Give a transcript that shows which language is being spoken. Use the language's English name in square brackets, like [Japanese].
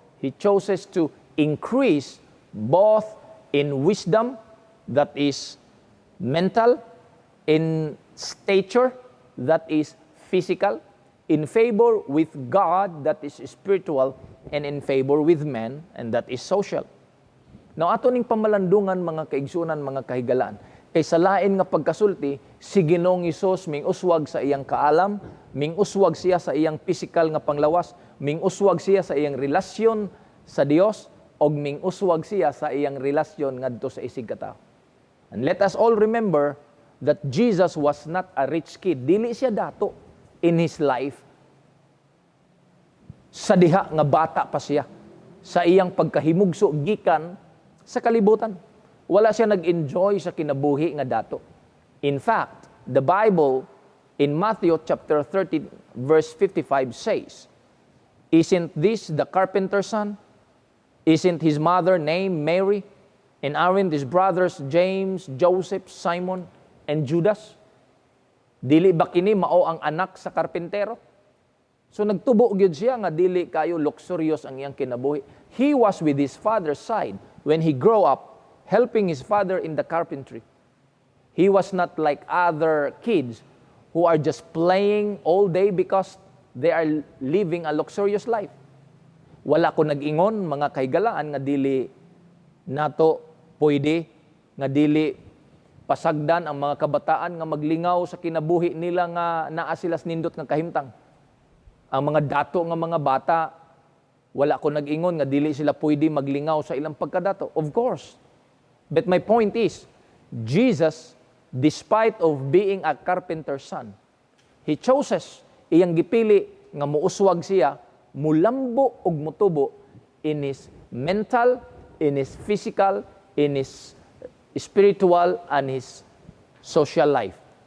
[English] He chooses to increase both in wisdom, that is mental, in stature, that is physical, in favor with God, that is spiritual, and in favor with men, and that is social. [Cebuano] Now, ato ning pamalandungan, mga kaigsunan, mga kahigalaan, kay sa lain nga pagkasulti, si Ginoong Hesus ming uswag sa iyang kaalam, ming uswag siya sa iyang physical nga panglawas, ming uswag siya sa iyang relasyon sa Dios, og ming uswag siya sa iyang relasyon ngadto sa isig katao. [English] And let us all remember that Jesus was not a rich kid. [Cebuano] Dili siya dato [English] in his life. [Cebuano] Sa diha nga bata pa siya, sa iyang pagkahimugso gikan sa kalibutan. Wala siya nag-enjoy sa kinabuhi nga dato. [English] In fact, the Bible in Matthew chapter 13 verse 55 says, "Isn't this the carpenter's son? Isn't his mother named Mary? And aren't his brothers James, Joseph, Simon, and Judas? [Cebuano] Dili ba kini mao ang anak sa karpentero?" So nagtubo gyud siya nga dili kayo luxurious ang iyang kinabuhi. [English] He was with his father's side when he grew up, helping his father in the carpentry. He was not like other kids who are just playing all day because they are living a luxurious life. [Cebuano] Wala ko nag-ingon, mga kahigalaan, nga dili nato pwede, nga dili pasagdan ang mga kabataan nga maglingaw sa kinabuhi nila nga naa sila nindot nga kahimtang. Ang mga dato nga mga bata, wala ko nag-ingon nga dili sila pwede maglingaw sa ilang pagkadato. [English] Of course. But my point is, Jesus, despite of being a carpenter's son, he chooses, [Cebuano] iyang gipili nga muuswag siya, mulambo og mutubo [English] in his mental, in his physical, in his spiritual, and his social life.